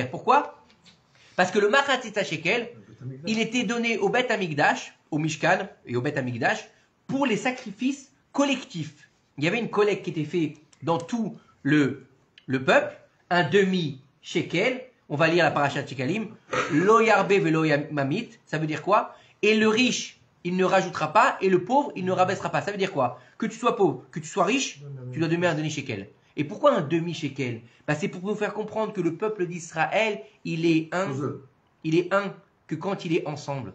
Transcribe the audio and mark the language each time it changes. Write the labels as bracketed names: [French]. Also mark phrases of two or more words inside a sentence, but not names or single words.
[French] Pourquoi? Parce que le [Hebrew] Machatzit HaShekel, [French] il était donné au Beth Amikdash, au Mishkan et au Beth Amikdash, pour les sacrifices collectifs. Il y avait une collecte qui était faite dans tout le peuple, un demi-shekel, on va lire la parashat Shekalim, [Hebrew] lo yarbe velo mamit, [French] ça veut dire quoi? Et le riche, il ne rajoutera pas, et le pauvre, il ne rabaissera pas. Ça veut dire quoi? Que tu sois pauvre, que tu sois riche, tu dois donner un demi-shekel. Et pourquoi un demi-shekel? C'est pour nous faire comprendre que le peuple d'Israël, il est un que quand il est ensemble.